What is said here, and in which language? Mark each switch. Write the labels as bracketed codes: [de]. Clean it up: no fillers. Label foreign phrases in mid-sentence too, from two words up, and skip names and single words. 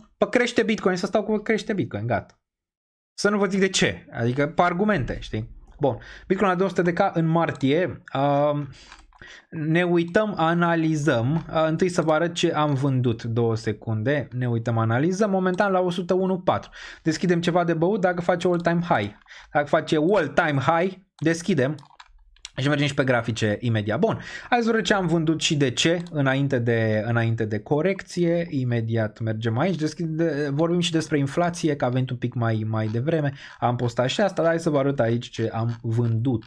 [ro] Păi crește Bitcoin, să stau cu crește Bitcoin, gata. Să nu vă zic de ce, adică pe argumente, știi? Bun, Bitcoin la 200k în martie, ne uităm, analizăm, întâi să vă arăt ce am vândut, 2 secunde, ne uităm, analizăm, momentan la 101.4, deschidem ceva de băut dacă face [en] all-time high, [ro] dacă face [en] all-time high, [ro] deschidem și mergem și pe grafice imediat. Bun, hai să vedem ce am vândut și de ce înainte de corecție, imediat mergem aici, vorbim și despre inflație, că a venit un pic mai devreme, am postat și asta, dar hai să vă arăt aici ce am vândut.